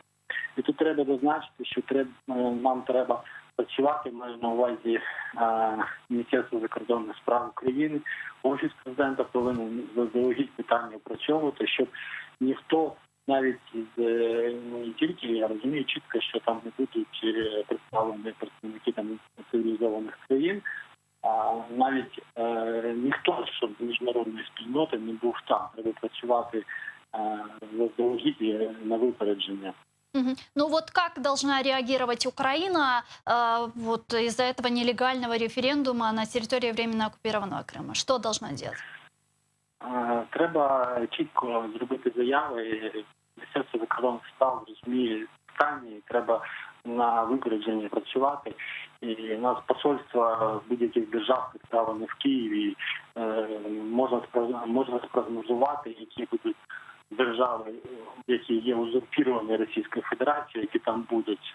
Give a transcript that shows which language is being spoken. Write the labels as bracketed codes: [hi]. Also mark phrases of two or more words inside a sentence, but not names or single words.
[uk] І тут треба зазначити, що нам треба працювати, маю на увазі Міністерство закордонних справ України, Офіс президента повинен заздалегідь питання опрацьовувати, щоб ніхто, навіть не тільки, я розумію чітко, що там не будуть представлені представники там цивілізованих країн, а навіть ніхто, щоб з міжнародної спільноти не був там. Треба працювати заздалегідь на випередження. [ru] Ну вот как должна реагировать Украина вот из-за этого нелегального референдума на территории временно оккупированного Крыма? Что должна делать? [uk] Треба чітко зробити заяви. Міністерство закордонних справ розуміє питання, і треба на випередження працювати. І у нас посольства будь-яких держав представлені в Києві. Можна спрогнозувати, які будуть держави, які є узурпіровані Російською Федерацією, які там будуть.